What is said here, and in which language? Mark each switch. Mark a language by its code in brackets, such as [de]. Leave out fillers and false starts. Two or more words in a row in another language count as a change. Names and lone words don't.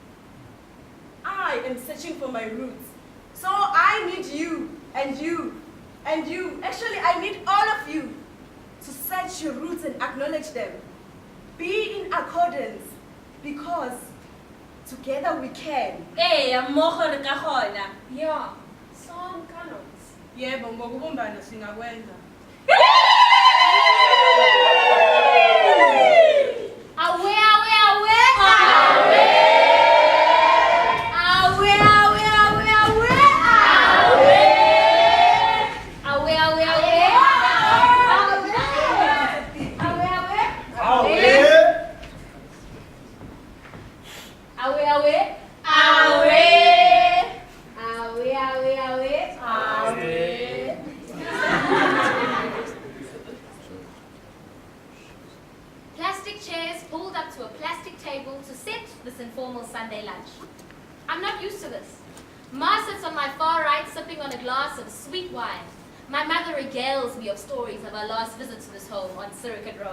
[en] I am searching for my roots. So I need you, and you, and you. Actually, I need all of you to search your roots and acknowledge them. Be in accordance, because together we can. [tn] Hey, mmogo re ka kgona. [af] Ja, saam kan ons. [zu] Yebo, ngokubumbana singakwenza. Awe, awe, awe. Awe. Awe, awe, awe, awe. Awe. Awe, awe, awe. Awe, awe. Awe. Awe, awe. Awe. Awe, awe, awe. [en] Plastic chairs pulled up to a plastic table to set this informal Sunday lunch. I'm not used to this. Ma sits on my far right sipping on a glass of sweet wine. My mother regales me of stories of her last visit to this home on Circuit Road.